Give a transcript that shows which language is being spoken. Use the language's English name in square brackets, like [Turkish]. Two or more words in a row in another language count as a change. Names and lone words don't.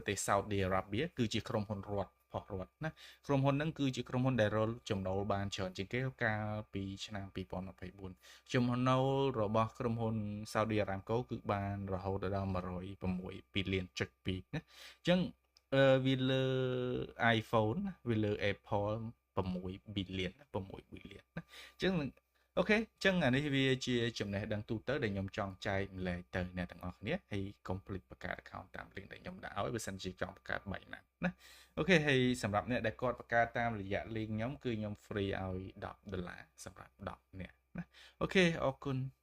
[Khmer] ទេស Saudi Arabia គឺជាក្រុមហ៊ុនរដ្ឋផុសរដ្ឋណាក្រុមហ៊ុនហ្នឹងគឺជាក្រុមហ៊ុនដែលរកចំណូលបានច្រើនជាងគេកាលពី ឆ្នាំ2024ចំណូលរបស់ក្រុមហ៊ុន Saudi Aramco គឺបានរហូតដល់106 billion ចុច2ណាអញ្ចឹ ងវាលើ iPhone វាលើ Apple 6 billion 6 billion ណាអញ្ចឹងអូខេអញ្ចឹងអានេះវាជាចំណេះដឹងទូទៅដែលខ្ញុំចង់ចែកម្លែកទៅអ្នកទាំងអស់គ្នាហើយកុំភ្លេចបង្កើត account តាម link ដែលខ្ញុំដាក់ឲ្យបើសិនជាចង់បង្កើតបែបណាណាអូខេហើយសម្រាប់អ្នកដែលគាត់បង្កើតតាមរយៈ link ខ្ញុំគឺខ្ញុំ free ឲ្យ$10សម្រាប់10អ្នកណាអូខេអរគុណ